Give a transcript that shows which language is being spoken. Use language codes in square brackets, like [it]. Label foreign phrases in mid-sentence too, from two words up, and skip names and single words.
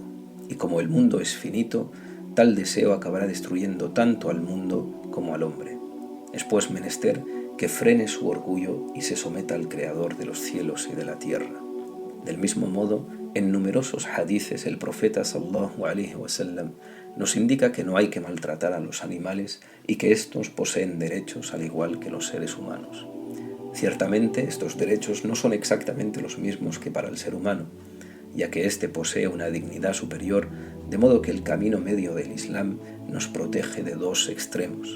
[es] Y como el mundo es finito, tal deseo acabará destruyendo tanto al mundo como al hombre. Es pues menester que frene su orgullo y se someta al Creador de los cielos y de la tierra. Del mismo modo, en numerosos hadices el profeta [ar] صلى الله عليه وسلم [es] nos indica que no hay que maltratar a los animales y que estos poseen derechos al igual que los seres humanos. Ciertamente, estos derechos no son exactamente los mismos que para el ser humano, ya que éste posee una dignidad superior, de modo que el camino medio del Islam nos protege de 2 extremos.